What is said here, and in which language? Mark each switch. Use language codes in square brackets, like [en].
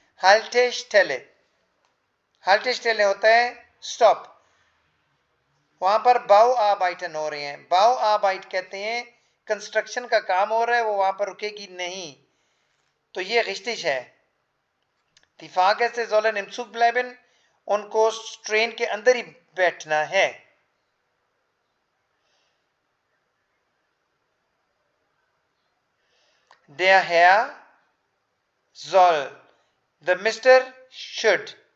[hi] हाल्टेस्टेले। हाल्टेस्टेले होता है स्टॉप। वहां पर बाउ आबाइटन हो रहे हैं। बाउ आबाइट कहते हैं कंस्ट्रक्शन का काम हो रहा है, वो वहां पर रुकेगी नहीं। तो ये रिश्तिश है। [de] Die Fahrgäste sollen im Zug bleiben। [hi] उनको ट्रेन के अंदर ही बैठना है। [de] Der Herr soll। [en] the Mr should।